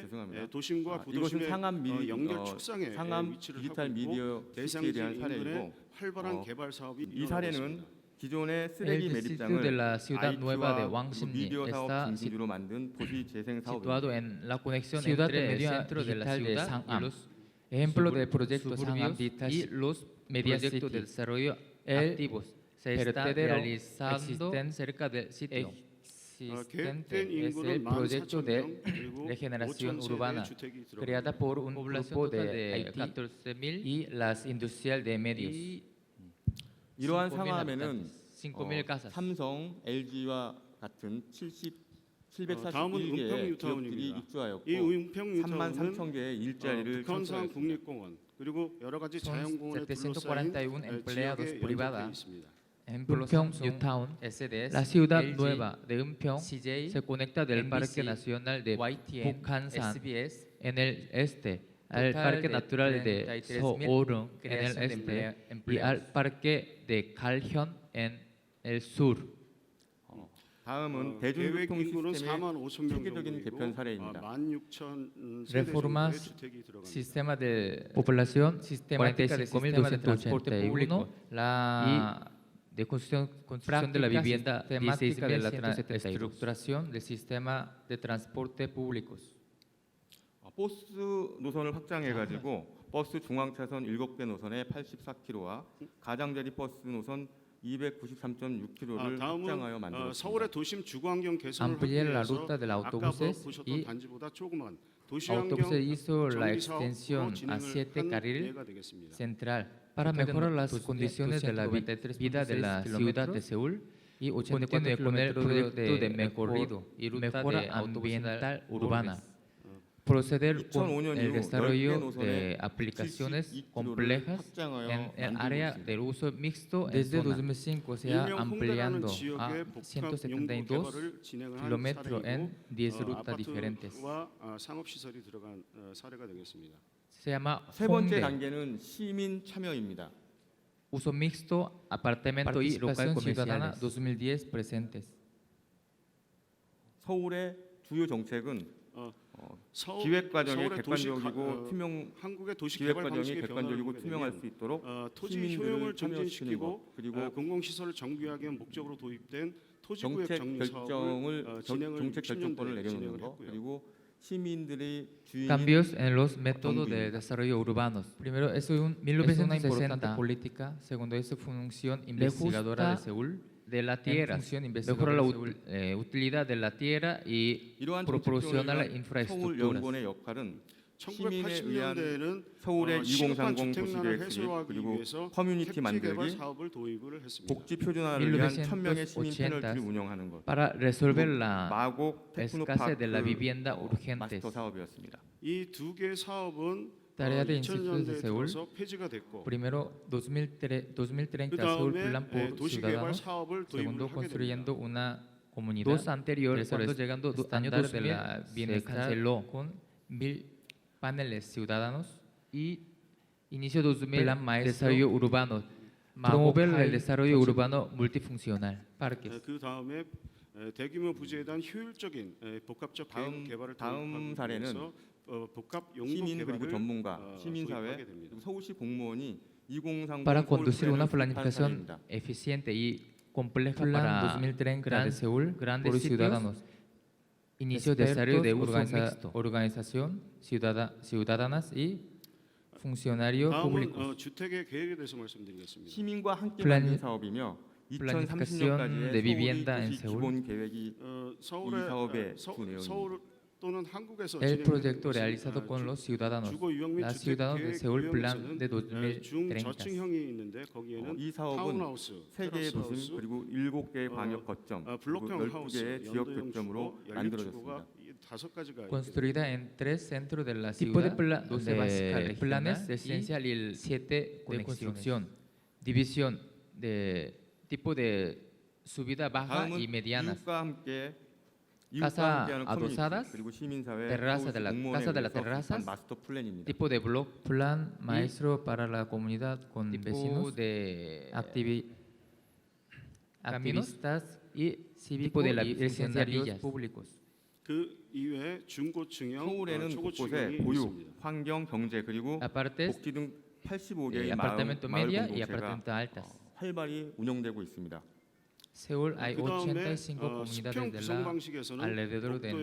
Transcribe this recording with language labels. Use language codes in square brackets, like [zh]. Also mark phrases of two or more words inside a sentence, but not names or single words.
[ko] 죄송합니다. 도심과 이것은 구도심의 상암 연결 축상에 상암 위치를 디지털 하고 있고 미디어 시티에 대상지 대한 인근에 사례이고 활발한 개발 사업이 이 사례는 이루어졌습니다. 기존의 [es] El [ko] 쓰레기 [es] distrito de [ko] 매립장을 [es] la ciudad nueva de [ko] IT와 왕십리 미디어 사업 [es] está [ko] 중심지로 만든 도시 재생 사업입니다. [es] situado en la conexión Ciudad entre de el medio centro de la digital de ciudad y Sangam. los Ejemplo de proyectos suburbios Sangam Digital y los Media proyectos City. de desarrollo El activos se está vertedero realizando existen cerca del sitio. existente [ko] 계획된 es 인구는 [es] el proyecto [ko] 14,000명 [es] de [ko] 그리고 [es] regeneración [ko] 5,000 [es] urbana [ko] 세대의 주택이 들어갑니다. [es] creada por un Población grupo total de de Haití 14.000 y las industrial de medios. y [ko] 이러한 [es] 5.000 [ko] 상암에는 [es] 5.000 casas. [ko] 삼성, LG와 같은 다음은 은평 741개의 뉴타운입니다. 기업들이 이 입주하였고 은평 3만 뉴타운은 3천 개의 일자리를 북한산 창출했습니다. 국립공원 그리고 여러 가지 [es] Son [ko] 자연공원에 [es] 741 [ko] 둘러싸인 [es] empleados [ko] 지역에 [es] privada. [ko] 연결되어 있습니다. [es] Ejemplo, Unpyeong Samsung, Newtown, SDS, la ciudad LG, nueva de Unpyeong CJ, se conecta del NBC, Parque Nacional de YTN, Bukhansan SBS, en el este, al total Parque de Natural de 33,000 Soorung en el creación de este y empleos. al Parque de Galhyeon en el sur. [ko] 다음은 계획 대중교통 인구는 시스템의 4만 5천 명 체계적인 개편 사례입니다. 16,000 세대 정도의 [es] Reformas, [ko] 주택이 들어갑니다. [es] sistema de Población sistemática de sistema de transporte 45.281 público, la de construcción de la práctica vivienda sistemática de la 16.172. estructuración del sistema de transporte públicos. [ko] 버스 노선을 확장해 가지고 버스 중앙차선 7개 노선에 84km와 가장자리 버스 노선 293.6km를 확장하여 다음은 만들었습니다. 서울의 도심 주거환경 개선을 하기 [es] Ampliar la [ko] 위해서 [es] ruta de la [ko] 아까 [es] autobuses [ko] 보셨던 [es] y [ko] 단지보다 조그만 도시환경 [es] autobuses hizo la [ko] 정비 사업으로 [es] extensión a [ko] 진행을 [es] 7 [ko] 한 [es] carril [ko] 예가 되겠습니다. [es] central Para total de mejorar las 293 condiciones de la vida de la ciudad de Seúl y continúe 84 con el kilómetros proyecto de recorrido y ruta mejora de autobuses ambiental urbanas. urbana. Proceder con [ko] 2005년 [es] el [ko] 이후 [es] desarrollo [ko] 10개 [es] de [ko] 노선에 [es] aplicaciones [ko] 72km를 [es] complejas [ko] 확장하여 [es] en el [ko] 만들고 [es] área [ko] 있습니다. [es] del uso mixto en Desde zona. 2005 se ha [ko] 일명 홍대라는 [es] ampliando a [ko] 지역의 복합 용도 [es] 172 [ko] 개발을 진행한 [es] kilómetros en 10 [ko] 사례이고 [es] rutas diferentes. [ko] 아파트와 상업 시설이 들어간 사례가 되겠습니다. [es] Se llama [ko] 세 번째 [es] Hongdae, [ko] 단계는 시민 참여입니다. [es] uso mixto, apartamento y local Participación comerciales. ciudadana 2010 presentes. [ko] 서울의 주요 정책은 서울, 기획 과정이 서울의 도시 객관적이고 투명 한국의 도시 기획 개발 과정이 방식의 객관적이고 변화를 투명할 보게 수 있도록 되면 토지 시민들을 효용을 참여시키는 정진시키고 것 그리고 공공시설을 정비하기 위한 목적으로 도입된 토지구역 정책 정리 결정을 사업을 진행을 정책 60년대에 결정권을 내려놓는 진행을 것 했고요. 그리고 시민들의 주인인 [es] Cambios en los métodos de [ko] 정부입니다. [es] desarrollo urbanos. Primero, eso es una 1960 importante política. Segundo, es función investigadora de Seúl de la en tierra, función mejora la investigadora utilidad de la tierra y [ko] 이러한 proporciona la 정책 서울 infraestructuras. 연구원의 역할은 시민에 의한 1980년대에는 서울의 시급한 2030 주택난을 도시계획 수립 해소하기 그리고 위해서 커뮤니티 택지 개발 만들기, 사업을 도입을 했습니다. 복지 표준화를 위한 [es] 1980 [ko] 1000명의 시민 패널들을 운영하는 것. [es] para resolver la [ko] 마곡 [es] escasez de la vivienda urgentes. [ko] 마스터 사업이었습니다. 이 두 개 사업은 [es] Tarea de Institutos de [ko] 2000년대에 [es] Seúl. [ko] 들어서 폐지가 됐고 [es] Primero, 2030 [ko] 그 [es] Seúl [ko] 다음에 [es] Plan por [ko] 도시개발 [es] Ciudadanos. [ko] 사업을 도입을 [es] Segundo, [ko] 하게 [es] construyendo 됩니다. una comunidad. Dos anterior, Tercero, cuando llegando año estándar de 2000 la se bienestar canceló con 1000 paneles ciudadanos. y inicio 2000 Plan maestro. desarrollo urbano, Promover promover el el desarrollo concepto. urbano multifuncional. Parques. [ko] 그 다음에 대규모 부지에 대한 효율적인 복합적 다음- 계획 개발을 다음 도입하기 사례는 위해서 복합 용도 시민 그리고 개발을 전문가, 시민사회, 도입하게 됩니다. 그리고 서울시 공무원이 2030 [es] Para [ko] 서울 [es] conducir una [ko] 플랜을 수립한 [es] planificación [ko] 사례입니다. [es] eficiente y compleja Plan para 2030 gran- de Seúl grandes por sitios, ciudadanos. inicio de desarrollo de uso Expertos, mixto. organización ciudadanas y funcionarios [ko] 다음은 [es] públicos. [ko] 주택의 계획에 대해서 말씀드리겠습니다. 시민과 함께 플라니- 만든 사업이며 [es] planificación [ko] 2030년까지의 [es] de vivienda en [ko] 서울이 [es] Seúl. [ko] 기본 계획이 서울의 이 사업의 주 내용입니다. 서울 또는 한국에서 [es] El [ko] 진행되는 [es] proyecto [ko] 것은, [es] realizado con los ciudadanos. [ko] 주거 유형 및 [es] La [ko] 주택 [es] ciudad de [ko] 계획 [es] Seúl Plan [ko] 유형에서는 [es] de 2030. [ko] 중저층형이 있는데 거기에는 이 사업은 타운하우스, 3개의 테라스 도심 하우스, 그리고 7개의 광역 거점 그리고 블록형 하우스, 12개의 지역 연도형 거점으로 주거, 만들어졌습니다. 연립주거가 5가지가 [es] Construida en 3 centros de la Tipo de, ciudad, 12 básicas de regional planes y esencial y el 7 de conexiones. construcción, división de tipo de subida baja [ko] 다음은 [es] y medianas, [ko] 이웃과 함께 [es] Casa [ko] 함께하는 커뮤니티 [es] adosadas, [ko] 그리고 시민사회 [es] terraza de la- [ko] 공무원에 [es] casa de las [ko] 의해서 [es] terrazas, [ko] 구성한 마스터 플랜입니다. [es] tipo de blog, Plan maestro para la comunidad con tipo vecinos, de caminos activistas y tipo de la y residencias funcionarios villas. públicos. [ko] 그 이외에 중고층형, 서울에는 곳곳에 초고층형이 보육, 있습니다. 환경, 경제 그리고 [es] aparte [ko] 복지 등 85개의 [es] apartamento [ko] 마을 [es] media y [ko] 공동체가 [es] apartamento altas. [ko] 활발히 운영되고 있습니다. [es] Seúl hay [ko] 그 다음에 [es] 85 comunidades [ko] 수평 [es] de [ko] 구성 [es] la [ko] 방식에서는 [es] alrededor de